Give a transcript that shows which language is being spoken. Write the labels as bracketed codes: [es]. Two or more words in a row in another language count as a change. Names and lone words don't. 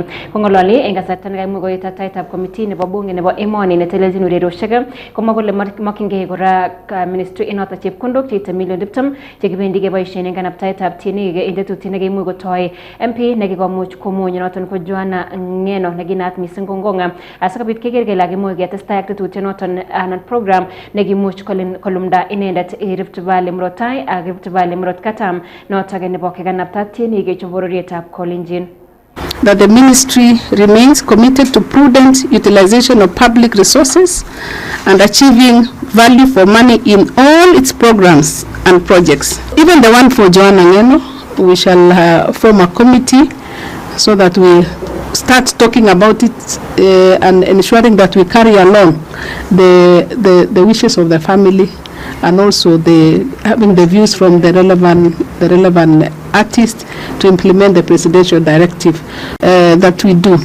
[kln] Kong'ololi en kasarta nekaimuch koit taitab committee nebo bunge nebo emoni netelelchin urerioshek komwa kole mokyingei kora ministry inotok chepkondok cheite million 20 chekibendi keboisien en kanaptaetab tienik en tetutiet nekaimuch kotoi MP nekikomuch komuny noton ko Joanna Ngeno nekinaat missing kong'ong asikobit keker kele kakimuch ketestai ak tetutiet noton anan program nekimuch kolumda inendet Rift Valley murot tai ak Rift Valley murot katam notok nebo kekanapta tienik chebo bororietab Kalenjin. [en] That the ministry remains committed to prudent utilization of public resources and achieving value for money in all its programs and projects. Even the one for Joanna Ngeno, we shall form a committee so that we start talking about it and ensuring that we carry along the wishes of the family and also having the views from the relevant artists to implement the presidential directive that we do.